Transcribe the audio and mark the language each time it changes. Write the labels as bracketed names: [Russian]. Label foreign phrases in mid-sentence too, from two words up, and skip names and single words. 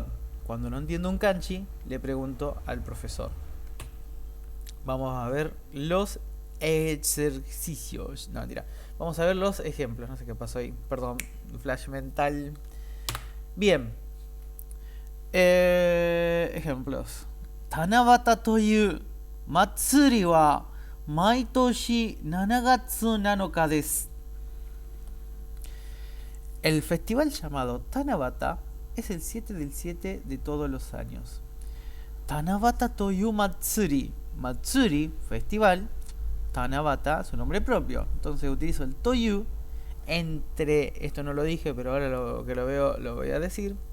[Spanish] Cuando no entiendo un kanji, le pregunto al profesor. Vamos a ver los ejercicios. No, mentira. Vamos a ver los ejemplos. No sé qué pasó ahí. Perdón, flash mental. Bien. Ejemplos. [Japanese] 七夕という祭りは毎年7月7日です. [Spanish] El festival llamado Tanabata es el 7 del 7 de todos los años. [Japanese] 七夕という祭り. Matsuri, [Spanish] festival. Tanabata, su nombre propio. Entonces utilizo el Toyu entre, esto no lo dije, pero ahora lo que lo veo lo voy a decir.